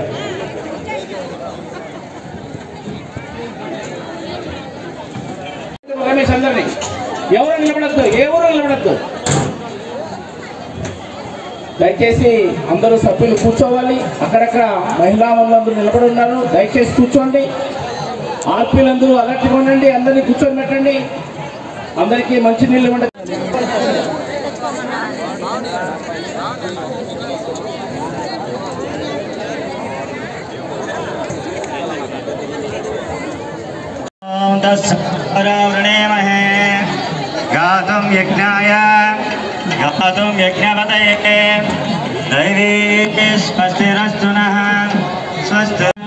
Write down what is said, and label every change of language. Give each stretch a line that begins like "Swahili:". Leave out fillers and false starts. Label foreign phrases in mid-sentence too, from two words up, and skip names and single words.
Telugu: దయచేసి అందరూ సభ్యులు కూర్చోవాలి. అక్కడక్కడ మహిళా వాళ్ళందరూ నిలబడి ఉన్నారు. దయచేసి కూర్చోండి. ఆర్పీలందరూ అలర్ట్గా ఉండండి. అందరినీ కూర్చొని పెట్టండి. అందరికీ మంచి నీళ్ళు ఇవ్వండి.
Sanskrit: गातुं यज्ञाय गातुं यज्ञपतये दैवी स्वस्तिरस्तु नः स्वस्ति